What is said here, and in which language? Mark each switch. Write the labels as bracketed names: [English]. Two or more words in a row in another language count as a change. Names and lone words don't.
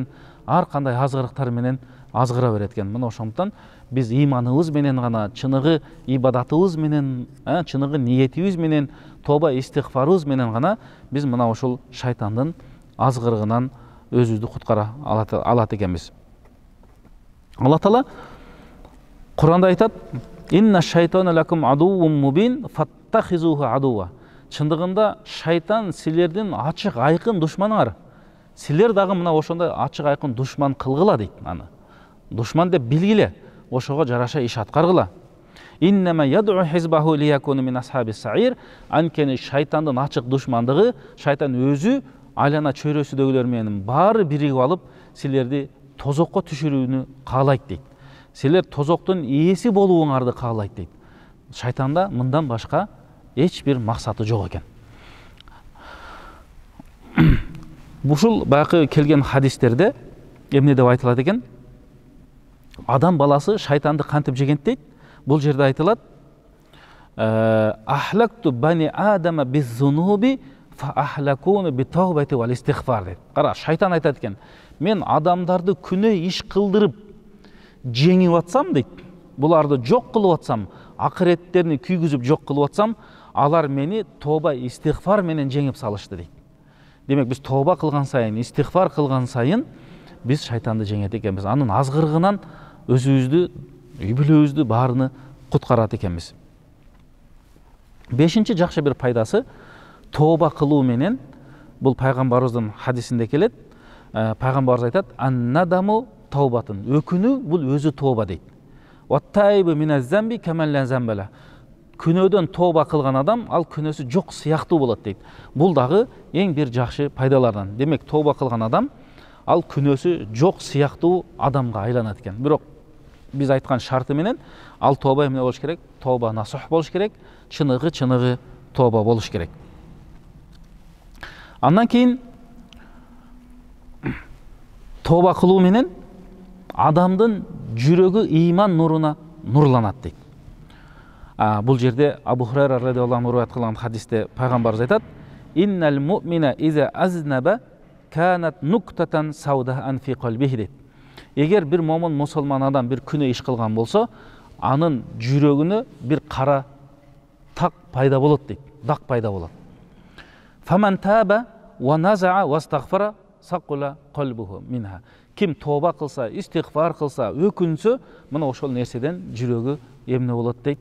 [Kyrgyz] Ар кандай азгырыктар менен азгыра берет экен. Мына ошондон биз иманыбыз менен гана, чыныгы ибадатыбыз менен, чыныгы ниетибиз менен, тоба истигфарыбыз менен гана биз мына ошол шайтандын азгырыгынан өзүбүздү куткара алат экенбиз. Алла Таала Куранда айтат: [Arabic] «إن الشيطان لكم عدو مبين فاتخذوه عدوا». [Kyrgyz] Чындыгында шайтан силердин ачык айкын душманыңар. Силер дагы мына ошондой ачык айкын душман кылгыла дейт аны. Душман деп билгиле, ошого жараша иш аткаргыла. [Arabic] إنما يدعو حزبه ليكونوا من أصحاب السعير. [Kyrgyz] Анткени шайтандын ачык душмандыгы, шайтан өзү айлана чөйрөсүдөгүлөр менен баары биригип алып, силерди тозокко түшүрүүнү каалайт дейт. Силер тозоктун ээси болууңарды каалайт дейт. Шайтанда мындан башка эч бир максаты жок экен. Бушул баягы келген хадистерде эмне деп айтылат экен? Адам баласы шайтанды кантип жеген дейт? Бул жерде айтылат: [Arabic] أهلكت بني آدم بالذنوب فأهلكوني بالتوبة والاستغفار дейт. [Kyrgyz] Кара, шайтан айтат экен: мен адамдарды күнөө иш кылдырып жеңип атсам дейт, буларды жок кылып атсам, акыреттерини күйгүзүп жок кылып атсам, алар мени тоба истигфар менен жеңип салышты дейт. Демек биз тоба кылган сайын, истигфар кылган сайын биз шайтанды жеңет экенбиз. Анын азгырыгынан өзүбүздү, үй бүлөбүздү баарыны куткарат экенбиз. Бешинчи жакшы бир пайдасы тоба кылуу менен, бул пайгамбарыбыздын хадисинде келет. Пайгамбарыбыз айтат: [Arabic] "الندم توبة". [Kyrgyz] Өкүнүү бул өзү тоба дейт. [Arabic] "والتائب من الذنب كمن لا ذنب له". [Kyrgyz] Күнөөдөн тоба кылган адам ал күнөөсү жок сыяктуу болот дейт. Бул дагы эң бир жакшы пайдалардан. Демек тоба кылган адам ал күнөөсү жок сыяктуу адамга айланат экен. Бирок биз айткан шарты менен ал тоба эмне болуш керек? Тоба насух болуш керек, чыныгы тоба болуш керек. Андан кийин тоба кылуу менен адамдын жүрөгү иман нуруна нурланат дейт. Бул жерде Абу Хурайра [Arabic] رضي الله عنه [Kyrgyz] риваят кылган хадисте пайгамбарыбыз айтат: [Arabic] "إن المؤمن إذا أذنب كانت نكتة سوداء في قلبه" дейт. [Kyrgyz] Эгер бир момун мусулман адам бир күнөө иш кылган болсо, анын жүрөгүнө бир кара так пайда болот дейт. Дак пайда болот. [Arabic] "فإن تاب ونزع واستغفر صقل قلبه منها". [Kyrgyz] Ким тоба кылса, истигфар кылса, өкүнсө, мына ошол нерседен жүрөгү эмне болот дейт?